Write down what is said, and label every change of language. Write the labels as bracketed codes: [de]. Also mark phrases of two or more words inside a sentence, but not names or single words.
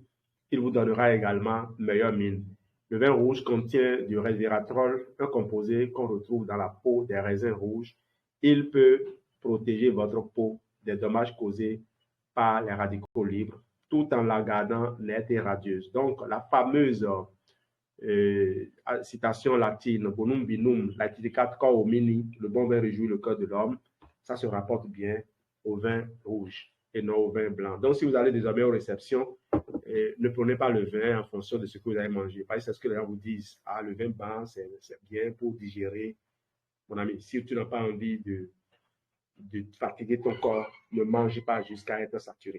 [fr] Il vous donnera également meilleure mine. Le vin rouge contient du resveratrol, un composé qu'on retrouve dans la peau des raisins rouges. Il peut protéger votre peau des dommages causés par les radicaux libres, tout en la gardant nette et radieuse. Donc, la fameuse citation latine, [la] bonum binum, laetificat cor homini, [fr] le bon vin réjouit le cœur de l'homme, ça se rapporte bien au vin rouge et non au vin blanc. Donc, si vous allez désormais aux réceptions, ne prenez pas le vin en fonction de ce que vous avez mangé. Parce que c'est ce que les gens vous disent. Ah, le vin blanc, c'est bien pour digérer mon ami, si tu n'as pas envie de fatiguer ton corps, ne mange pas jusqu'à être saturé.